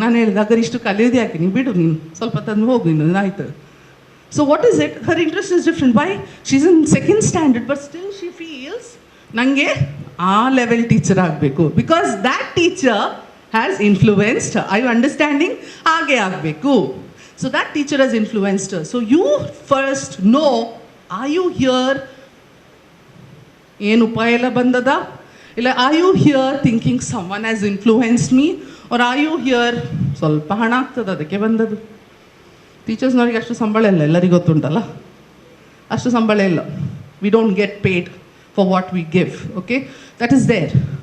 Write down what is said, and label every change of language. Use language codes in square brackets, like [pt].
[kn] ನಾನು ಹೇಳಿದೆ, ಹಾಗಾದ್ರೆ ಇಷ್ಟು ಕಲಿಯೋದು ಯಾಕೆ, ನೀವು ಬಿಡು, ನೀನು ಸ್ವಲ್ಪ ತಂದು ಹೋಗು, ಇನ್ನು ಆಯ್ತು. [en] So what is it, her interest is different. Why she is in 2nd standard but still she feels [kn] ನನಗೆ ಆ ಲೆವೆಲ್ ಟೀಚರ್ ಆಗಬೇಕು, [en] Because that teacher has influenced her. Are you understanding? [kn] Aage aagbeku. [en] So that teacher has influenced her. So you first know, are you here? [kn] ಏನು ಉಪಾಯ ಎಲ್ಲ ಬಂದದ? [en] ಇಲ್ಲ, are you here thinking someone has influenced me, are are you here [kn] ಸ್ವಲ್ಪ ಹಣ ಆಗ್ತದೆ ಅದಕ್ಕೆ ಬಂದದ್ದು? ಟೀಚರ್ಸ್ನವ್ರಿಗೆ ಅಷ್ಟು ಸಂಬಳ ಇಲ್ಲ, ಎಲ್ಲರಿಗೂ ಗೊತ್ತುಂಟಲ್ಲ, ಅಷ್ಟು ಸಂಬಳ ಇಲ್ಲ. [en] We don't get paid for what we give. Okay, that is there.